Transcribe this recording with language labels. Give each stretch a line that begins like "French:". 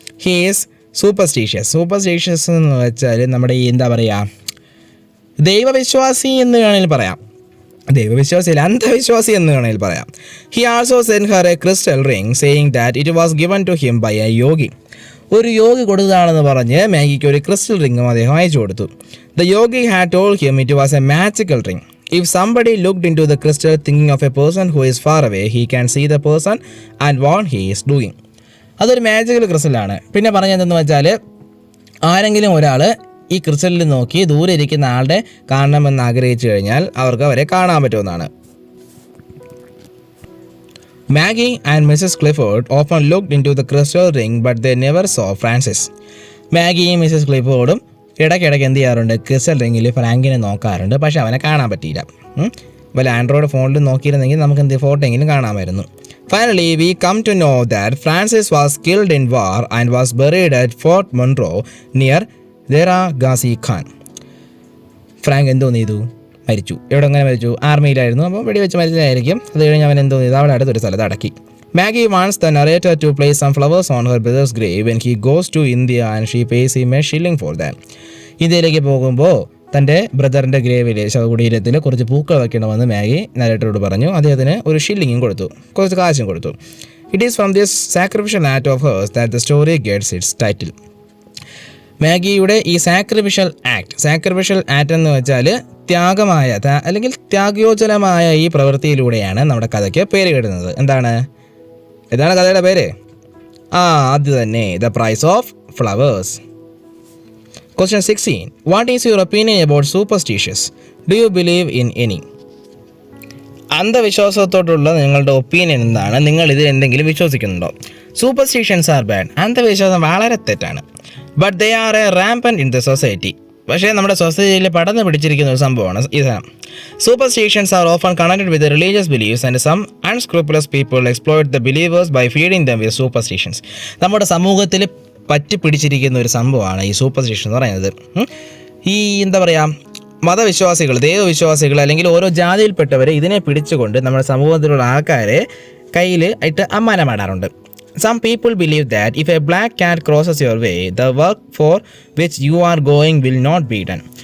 English: he is superstitious
Malayalam: എന്ന് വെച്ചാൽ നമ്മുടെ ഈ എന്താ പറയുക, ദൈവവിശ്വാസി എന്ന് വേണമെങ്കിൽ പറയാം. ദൈവവിശ്വാസിയില്ല, അന്ധവിശ്വാസി എന്ന് വേണമെങ്കിൽ പറയാം.
English: He also send her a crystal ring saying that it was given to him by a yogi.
Malayalam: ഒരു യോഗി കൊടുത്തതാണെന്ന് പറഞ്ഞ് മാഗിക്ക് ഒരു ക്രിസ്റ്റൽ റിംഗും അദ്ദേഹം അയച്ചു കൊടുത്തു.
English: The yogi had told him it was a magical ring. If somebody looked into the crystal thinking of a person who is far away, he can see the person and what he is doing.
Malayalam: അതൊരു magical ക്രിസ്റ്റലാണ്. പിന്നെ പറഞ്ഞതെന്ന് വെച്ചാൽ ആരെങ്കിലും ഒരാൾ ഈ ക്രിസ്റ്റലിൽ നോക്കി ദൂരെ ഇരിക്കുന്ന ആളുടെ കാണണമെന്ന് ആഗ്രഹിച്ചു കഴിഞ്ഞാൽ അവർക്ക് അവരെ കാണാൻ പറ്റുമെന്നാണ്.
English: Maggie and Mrs. Clifford often looked into the crystal ring but they never saw Francis.
Malayalam: മാഗിയും Mrs ക്ലിഫോർഡും ഇടയ്ക്കിടയ്ക്ക് എന്ത് ചെയ്യാറുണ്ട്, ക്രിസ്റ്റൽ റിങ്ങിൽ ഫ്രാങ്കിനെ നോക്കാറുണ്ട്. പക്ഷെ അവനെ കാണാൻ പറ്റിയില്ല. വല്ല ആൻഡ്രോയിഡ് ഫോണിൽ നോക്കിയിരുന്നെങ്കിൽ നമുക്ക് എന്ത് ഫോട്ടോ എങ്കിലും കാണാമായിരുന്നു.
English: Finally we come to know that Francis was killed in war and was buried at Fort Munro near Dera Ghazi Khan.
Malayalam: Frank എന്തോ ചെയ്തു, മരിച്ചു. എവിടെ എങ്ങനെ മരിച്ചു? ആർമിയിലായിരുന്നു. അപ്പോൾ വെടിവെച്ച് മരിച്ചതായിരിക്കും. അത് കഴിഞ്ഞ് അവൻ എന്തോ ചെയ്തു, അവിടെ അടുത്തൊരു സ്ഥലത്ത് അടക്കി.
English: Maggie wants the narrator to place some flowers on her brother's grave when he goes to India and she pays him a shilling for that.
Malayalam: ഇന്ത്യയിലേക്ക് പോകുമ്പോൾ തൻ്റെ ബ്രദറിൻ്റെ ഗ്രേവിലെ ശവകുടീരത്തിൽ കുറച്ച് പൂക്കൾ വയ്ക്കണമെന്ന് മാഗി നരേറ്ററോട് പറഞ്ഞു. അദ്ദേഹത്തിന് ഒരു ഷില്ലിങ്ങും കൊടുത്തു, കുറച്ച് കാശും കൊടുത്തു.
English: It is from this sacrificial act of hers that the story gets its title.
Malayalam: മാഗിയുടെ ഈ സാക്രിഫിഷ്യൽ ആക്ട് എന്ന് വെച്ചാൽ ത്യാഗമായ അല്ലെങ്കിൽ ത്യാഗയോജനമായ ഈ പ്രവൃത്തിയിലൂടെയാണ് നമ്മുടെ കഥയ്ക്ക് പേര് കിട്ടുന്നത്. എന്താണ് കഥയുടെ പേര്? അത് തന്നെ,
English: The price of flowers. Question 16. What is your opinion about superstitious? Do you believe in any?
Malayalam: അന്ധവിശ്വാസത്തോടുള്ള നിങ്ങളുടെ ഒപ്പീനിയൻ എന്താണ്? നിങ്ങൾ ഇതിൽ എന്തെങ്കിലും വിശ്വസിക്കുന്നുണ്ടോ?
English: Superstitions are bad.
Malayalam: അന്ധവിശ്വാസം വളരെ തെറ്റാണ്.
English: But they are a rampant in the society.
Malayalam: പക്ഷേ നമ്മുടെ സൊസൈറ്റിയിൽ പടർന്ന് പിടിച്ചിരിക്കുന്ന ഒരു സംഭവമാണ് ഇതാണ്.
English: Superstitions are often connected with religious beliefs and some unscrupulous people exploit the believers by feeding them with superstitions.
Malayalam: നമ്മുടെ സമൂഹത്തിൽ പറ്റി പിടിച്ചിരിക്കുന്ന ഒരു സംഭവമാണ് ഈ സൂപ്പർസ്റ്റിഷൻ എന്ന് പറയുന്നത്. ഈ എന്താ പറയുക, മതവിശ്വാസികൾ, ദൈവവിശ്വാസികൾ അല്ലെങ്കിൽ ഓരോ ജാതിയിൽപ്പെട്ടവർ ഇതിനെ പിടിച്ചുകൊണ്ട് നമ്മുടെ സമൂഹത്തിലുള്ള ആൾക്കാരെ കയ്യിൽ ആയിട്ട് അമ്മാനമാടാറുണ്ട്.
English: Some people believe that if a black cat crosses your way, the work for which you are going will not be done.